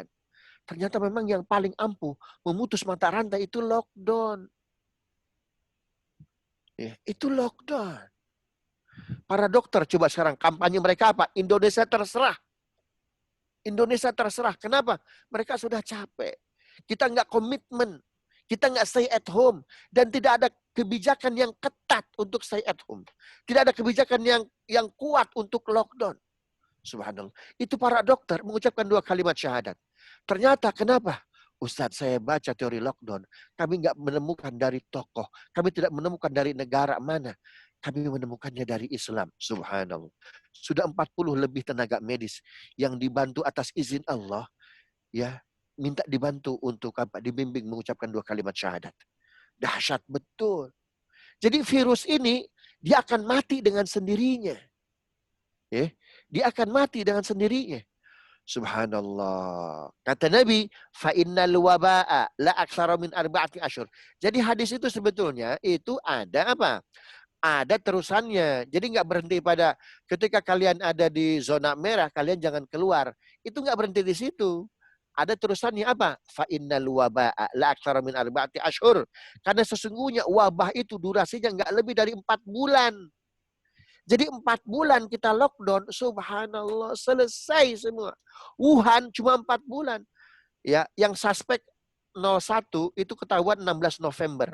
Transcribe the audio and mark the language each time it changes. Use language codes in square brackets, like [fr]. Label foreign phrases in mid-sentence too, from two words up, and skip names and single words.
[id] Ternyata memang yang paling ampuh memutus mata rantai itu lockdown. Ya, itu lockdown. Para dokter coba sekarang kampanye mereka apa? Indonesia terserah. Indonesia terserah. Kenapa? Mereka sudah capek. Kita nggak komitmen. Kita nggak [en] stay at home. [id] Dan tidak ada kebijakan yang ketat untuk [en] stay at home. [id] Tidak ada kebijakan yang kuat untuk lockdown. Subhanallah. Itu para dokter mengucapkan 2 kalimat syahadat. Ternyata kenapa? Ustadz, saya baca teori lockdown. Kami nggak menemukan dari tokoh. Kami tidak menemukan dari negara mana. Kami menemukannya dari Islam. Subhanallah. Sudah 40 lebih tenaga medis yang dibantu atas izin Allah. Ya, minta dibantu untuk apa? Dibimbing mengucapkan 2 kalimat syahadat. Dahsyat betul. Jadi virus ini dia akan mati dengan sendirinya. Ya, dia akan mati dengan sendirinya. Subhanallah. Kata Nabi, [ar] فإن الوباء لا أكثر من 4 أشهر. [id] Jadi hadis itu sebetulnya itu ada apa? Ada terusannya. Jadi nggak berhenti pada ketika kalian ada di zona merah, kalian jangan keluar. Itu nggak berhenti di situ. Ada terusannya apa? [ar] فإن الوباء لا أكثر من 4 أشهر. [id] Karena sesungguhnya wabah itu durasinya nggak lebih dari 4 bulan. Jadi 4 bulan kita lockdown, subhanallah, selesai semua. Wuhan cuma 4 bulan. Ya, yang suspek 01 itu ketahuan 16 November.